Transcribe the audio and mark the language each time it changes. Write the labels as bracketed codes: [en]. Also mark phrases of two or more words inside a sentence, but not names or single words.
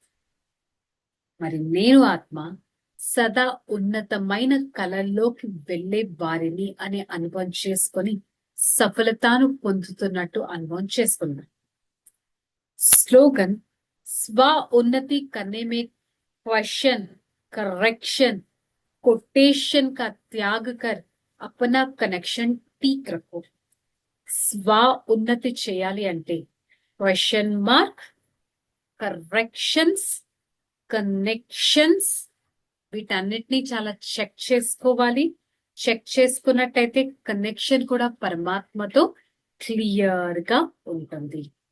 [te] మరి నేను ఆత్మ సదా ఉన్నతమైన కళల్లోకి వెళ్లే వారిని అనే అనుభవం చేసుకొని సఫలతను పొందుతున్నట్టు అనుభవం చేసుకున్నాను. [hi] स्लोगन, स्व उन्नति करने में क्वेश्चन, करेक्शन, कोटेशन का त्याग कर अपना कनेक्शन ठीक रखो. [te] స్వ ఉన్నతి చేయాలి అంటే [en] question mark, [te] కరెక్షన్స్, కనెక్షన్స్ వీటన్నిటినీ చాలా చెక్ చేసుకోవాలి. చెక్ చేసుకున్నట్టయితే కనెక్షన్ కూడా పరమాత్మతో క్లియర్ గా ఉంటుంది.